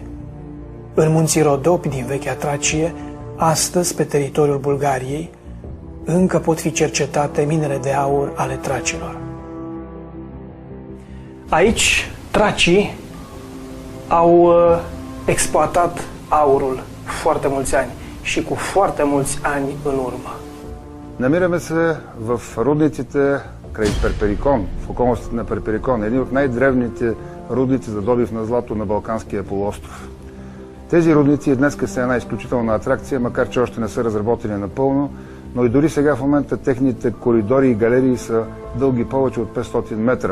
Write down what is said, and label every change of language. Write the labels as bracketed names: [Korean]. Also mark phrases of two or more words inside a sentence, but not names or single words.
[Romanian] În munții Rodopi din vechea Tracie, astăzi pe teritoriul Bulgariei, încă pot fi cercetate minele de aur ale tracilor. Aici, tracii au exploatat aurul foarte mulți ani și cu foarte mulți ani în urmă. [Bulgarian] Намираме се в рудниците край Перперикон, в околностите на Перперикон, едни от най-древните рудници за добив на злато на Балканския полуостров. Тези рудници днес са една изключителна атракция, макар че още не са разработени напълно, но и дори сега в момента техните коридори и галерии са дълги повече от 500 метра.